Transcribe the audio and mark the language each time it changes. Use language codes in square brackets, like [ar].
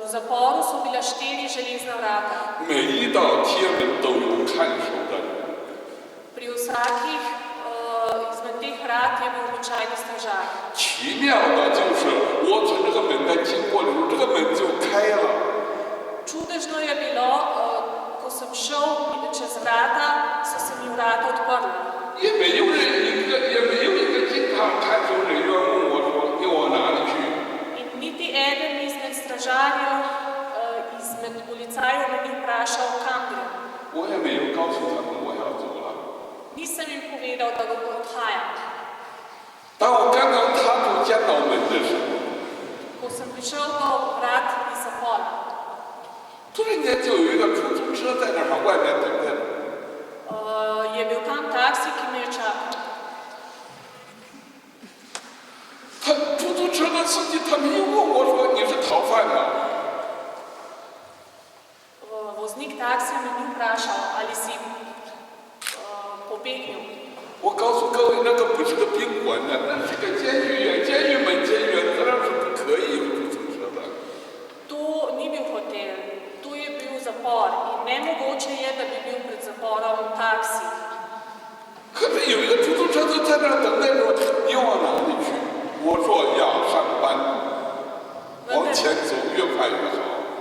[sl] V zaporu so bila 4 železna vrata. [zh] 每一道铁门都有看守的人。 [sl] Pri vsakih izmed teh vrat je bil običajno stražar. [zh] 奇妙的就是我从这个门在经过的时候，这个门就开了。 [sl] Čudežno je bilo, ko sem šel čez vrata, so se mi vrata odprla. [zh] 也没有一个警察看守人员问我说：“你往哪里去？” [sl] In niti eden izmed stražarjev, izmed policajev me ni vprašal, kam grem. [zh] 我也没有告诉他们我要走了。 [sl] Nisem jim povedal, da odhajam. [zh] 当我刚刚踏出监牢门的时候， [sl] Ko sem prišel do vrat iz zapora, [zh] 突然间就有一个出租车在那儿外面等着。 [sl] je bil tam taksi, ki me je čakal. [zh] 出租车的司机他没有问我说你是逃犯吗？ [sl] Voznik taksija me ni vprašal, ali si pobegnil. [zh] 我告诉各位，那个不是个宾馆的，那是个监狱呀，监狱门监员当然是不可以有出租车的。 [sl] To ni bil hotel, to je bil zapor in nemogoče je, da bi bil pred zaporom taksi. [zh] 可是有一个出租车就在那儿等待着，你往哪里去？我说要上班，往前走越快越好。